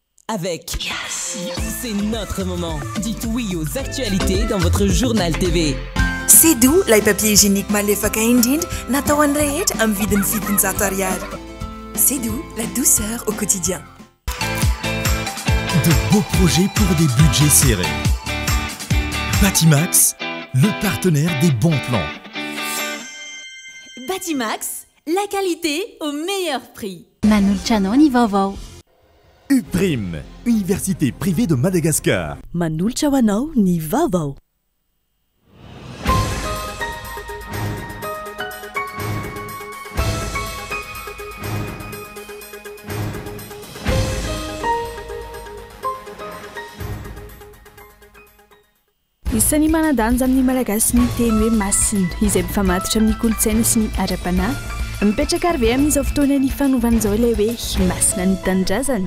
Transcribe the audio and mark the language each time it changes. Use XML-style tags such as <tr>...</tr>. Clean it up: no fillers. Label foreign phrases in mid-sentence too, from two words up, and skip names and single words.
<fr>avec Yes. C'est notre moment. Dites oui aux actualités dans votre journal TV. C'est doux, les papiers hygiéniques</fr> <mg>malefaka indrindra natao an'ny rehetra amin'ny vidiny fitonjato ariary.</mg> <fr>C'est doux, la douceur au quotidien. De beaux projets pour des budgets serrés. Batimax, le partenaire des bons plans. Batimax, la qualité au meilleur prix.</fr> <mg>Manoltrano ny vaovao. UPRIM, Université privée de Madagascar. Manoltra ho anao ny vaovao. Isan'ny manadanja amin'ny malagasy ny teny hoe masina izay mifamatotra amin'ny kolontsaina sy ny ara-panahy mipetraka ary ve amin'izao fotoana ny fanovan'izao ilay hoe masina ny tanindrazana.</mg>